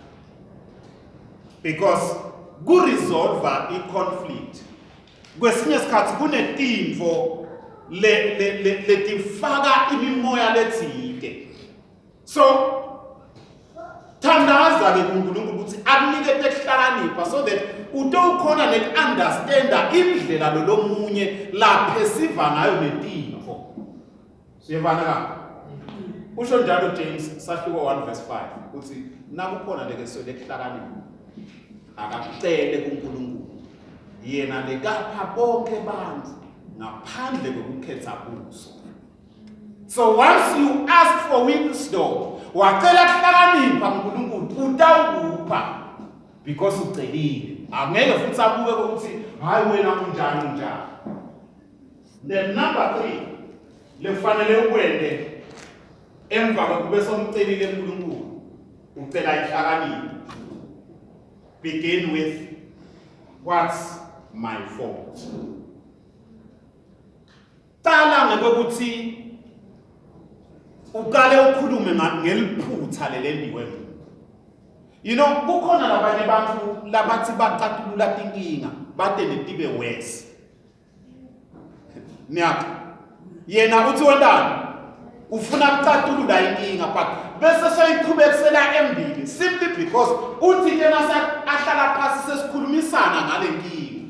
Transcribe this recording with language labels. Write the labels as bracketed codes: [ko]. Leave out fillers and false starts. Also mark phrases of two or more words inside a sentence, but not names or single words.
[ss] Because ku-resolve i-conflict kwesinye isikhathi kunetintfo letifaka imimoya lethile. So thandaza-ke kuNkulunkulu ukuthi akunikete ukuhlakanipha [en] so that [ss] utowukhona neku-understanda indlela lomunye laphesiva ngayo netintfo. Siyevana ka? Usho njalo James sahluko 1:5 ukuthi nakukhona leke so lekuhlakanipha akakucele kuNkulunkulu yena lekapha bonke bantfu ngaphandle kokukhetha kuso. [en] So once you ask for wisdom, [ss] wacela kuhlakanipha uNkulunkulu utawukupha because ucelile. Angeke futhi abuke ukuthi hayi wena unjani. [en] Then number 3 [ss] lefanele ukwende emva kokube somcelile uNkulunkulu ucela ihlakaniphe. [en] Begin with what's my fault. [ss] Qala ngokuthi uqale ukhulume ngeliphutha lelendiwe. [en] You know, [ss] kukhona labanye bantu labathi baqatulula tinkinga batende tibe worse. Nyaka yena uthi wendani ufuna ukuqatulula inkinga but bese seyiqhubekisela embili [en] simply because [ss] uthi yena ahlala phansi sesikhulumisana ngale nkinga.